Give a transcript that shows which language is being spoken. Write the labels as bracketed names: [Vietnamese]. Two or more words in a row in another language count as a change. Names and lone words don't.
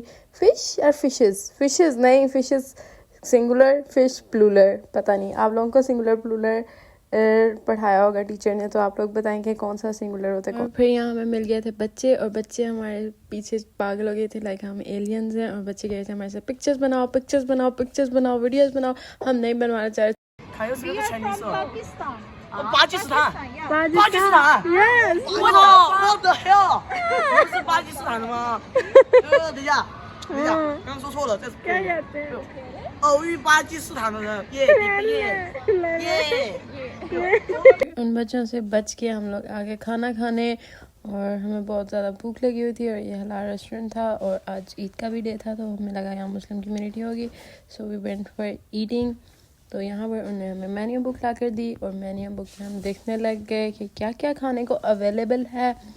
[Hindi] फ़िश और फ़िशेज़ नहीं, [English] fishes singular, fish plural, [Hindi] पता नहीं आप लोगों को [English] singular plural [Hindi] पढ़ाया होगा टीचर ने, तो आप लोग बताएंगे कौन सा सिंगुलर होता है। और फिर यहाँ हमें मिल गए थे बच्चे, और बच्चे हमारे पीछे पागल हो गए थे, लाइक हम एलियंस हैं। और बच्चे गए थे हमारे साथ पिक्चर्स बनाओ, वीडियोस बनाओ। हम नहीं बनवाना चाह रहे। पाकिस्तान Yes. [English] what the hell [Chinese] 不是巴基斯坦的吗？等一下，刚刚说错了，这是偶遇巴基斯坦的人，耶耶。 [Hindi] उन बच्चों से बच के हम लोग आगे खाना खाने, और हमें बहुत ज़्यादा भूख लगी हुई थी, और ये हलाल रेस्टोरेंट था, और आज ईद का भी डे था, तो हमें लगा यहाँ मुस्लिम कम्युनिटी होगी, [English] so we went for eating. [Hindi] तो यहाँ पर उन्होंने हमें [English] menu book [Hindi] ला कर दी, और [English] menu book [Hindi] में हम देखने लग गए कि क्या क्या खाने को अवेलेबल है।